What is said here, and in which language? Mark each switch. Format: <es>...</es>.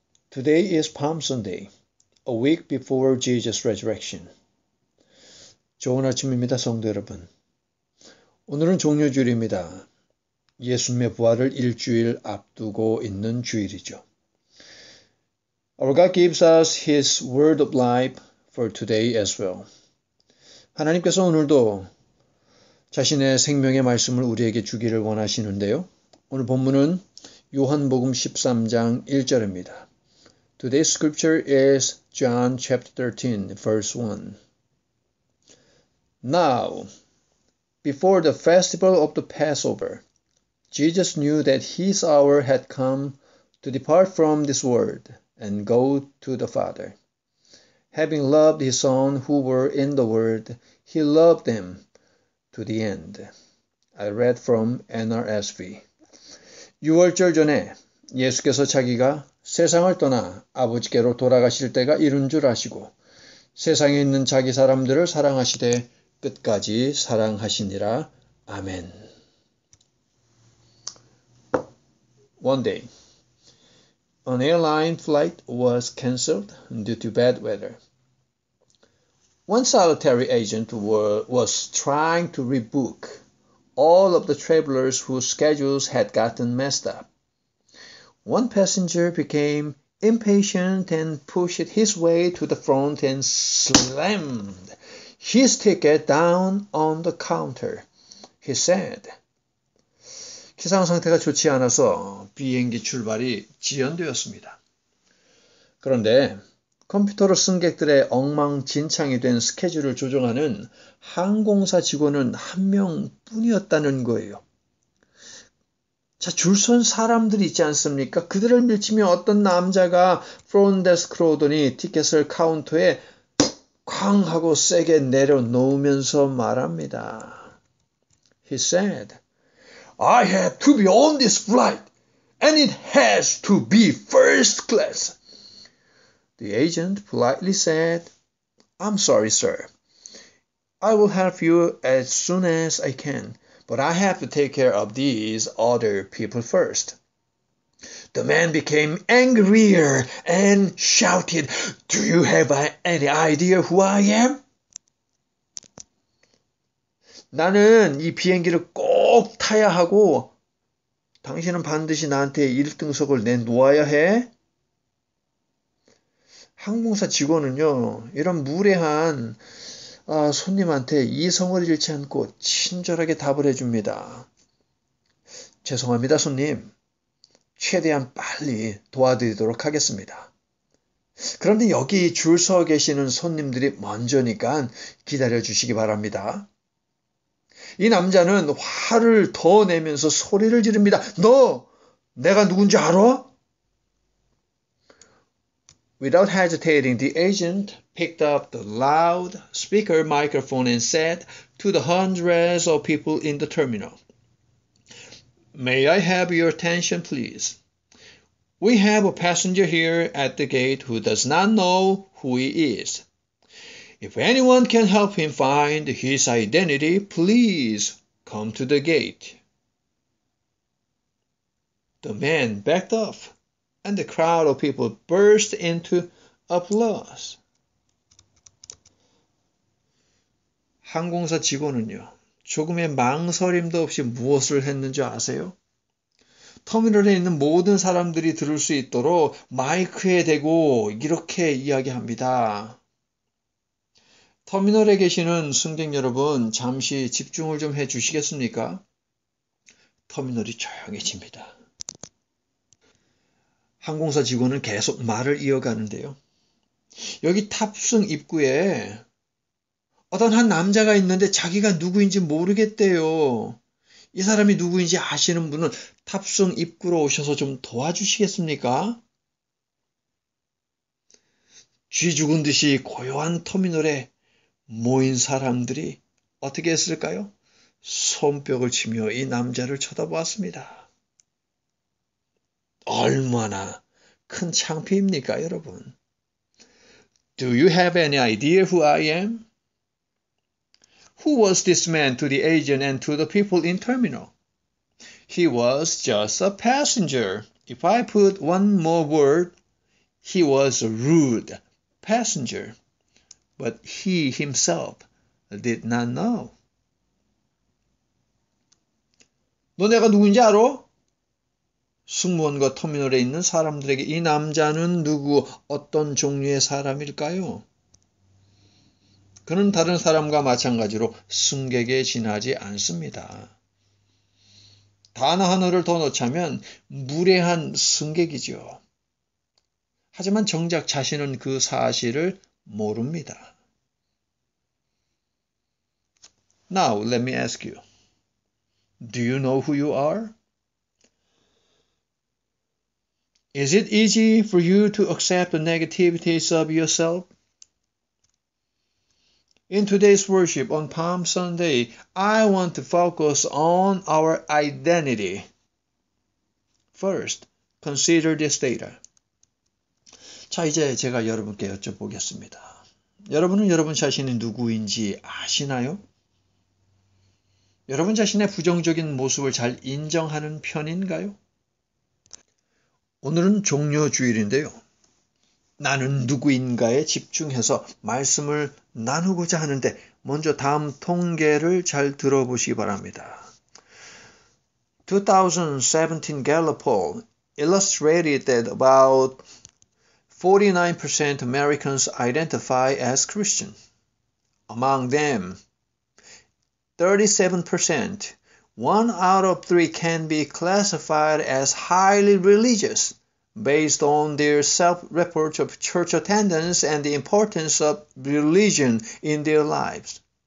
<en>Today is Palm Sunday, a week before Jesus' resurrection.</en> <ko>좋은 아침입니다, 성도 여러분. 오늘은 종료주일입니다. 예수님의 부활을 일주일 앞두고 있는 주일이죠.</ko> <en>Our God gives us His word of life for today as well.</en> <ko>하나님께서 오늘도 자신의 생명의 말씀을 우리에게 주기를 원하시는데요. 오늘 본문은 요한복음 13장 1절입니다.</ko> <en>Today's scripture is John chapter 13, verse 1. Now, before the festival of the Passover, Jesus knew that his hour had come to depart from this world and go to the Father. Having loved his own who were in the world, he loved them to the end. I read from NRSV.</en> <ko>6월절 전에 예수께서 자기가 세상을 떠나 아버지께로 돌아가실 때가 이른 줄 아시고 세상에 있는 자기 사람들을 사랑하시되 끝까지 사랑하시니라. 아멘.</ko> <en>One day, an airline flight was cancelled due to bad weather. One solitary agent was trying to rebook all of the travelers whose schedules had gotten messed up. One passenger became impatient and pushed his way to the front and slammed his ticket down on the counter. He said,</en> <ko>기상 상태가 좋지 않아서 비행기 출발이 지연되었습니다. 그런데 컴퓨터로 승객들의 엉망진창이 된 스케줄을 조정하는 항공사 직원은 한 명뿐이었다는 거예요. 자, 줄선 사람들이 있지 않습니까? 그들을 밀치며 어떤 남자가 프론데스크로 오더니 티켓을 카운터에 쾅 하고 세게 내려놓으면서 말합니다.</ko> <en>He said, I have to be on this flight and it has to be first class. The agent politely said, I'm sorry, sir. I will help you as soon as I can, but I have to take care of these other people first. The man became angrier and shouted, Do you have any idea who I am?</en> <ko>나는 이 비행기를 꼭 타야 하고 당신은 반드시 나한테 1등석을 내놓아야 해? 항공사 직원은요, 이런 무례한 손님한테 이성을 잃지 않고 친절하게 답을 해줍니다. 죄송합니다, 손님. 최대한 빨리 도와드리도록 하겠습니다. 그런데 여기 줄 서 계시는 손님들이 먼저니까 기다려주시기 바랍니다. 이 남자는 화를 더 내면서 소리를 지릅니다. 너 내가 누군지 알아?</ko> <en>Without hesitating, the agent picked up the loudspeaker microphone and said to the hundreds of people in the terminal, May I have your attention, please? We have a passenger here at the gate who does not know who he is. If anyone can help him find his identity, please come to the gate. The man backed off. And the crowd of people burst into applause.</en> <ko>항공사 직원은요, 조금의 망설임도 없이 무엇을 했는지 아세요? 터미널에 있는 모든 사람들이 들을 수 있도록 마이크에 대고 이렇게 이야기합니다. 터미널에 계시는 승객 여러분, 잠시 집중을 좀 해주시겠습니까? 터미널이 조용해집니다. 항공사 직원은 계속 말을 이어가는데요. 여기 탑승 입구에 어떤 한 남자가 있는데 자기가 누구인지 모르겠대요. 이 사람이 누구인지 아시는 분은 탑승 입구로 오셔서 좀 도와주시겠습니까? 쥐 죽은 듯이 고요한 터미널에 모인 사람들이 어떻게 했을까요? 손뼉을 치며 이 남자를 쳐다보았습니다. 얼마나 큰 창피입니까, 여러분?</ko> <en>Do you have any idea who I am? Who was this man to the agent and to the people in terminal? He was just a passenger, If I put one more word, he was a rude passenger, but he himself did not know.</en> <ko>너 내가 누군지 알아? 승무원과 터미널에 있는 사람들에게 이 남자는 누구, 어떤 종류의 사람일까요? 그는 다른 사람과 마찬가지로 승객에 지나지 않습니다. 단어 하나를 더 넣자면 무례한 승객이죠. 하지만 정작 자신은 그 사실을 모릅니다.</ko> <en>Now, let me ask you. Do you know who you are? Is it easy for you to accept the negativities of yourself? In today's worship on Palm Sunday, I want to focus on our identity. First, consider this data.</en> <ko>자, 이제 제가 여러분께 여쭤보겠습니다. 여러분은 여러분 자신이 누구인지 아시나요? 여러분 자신의 부정적인 모습을 잘 인정하는 편인가요? 오늘은 종료주일인데요. 나는 누구인가에 집중해서 말씀을 나누고자 하는데 먼저 다음 통계를 잘 들어보시기 바랍니다.</ko> <en>2017 Gallup poll illustrated that about 49% Americans identify as Christian. Among them, 37%, 1 out of 3 can be classified as highly religious based on their self-report of church attendance and the importance of religion in their lives.</en>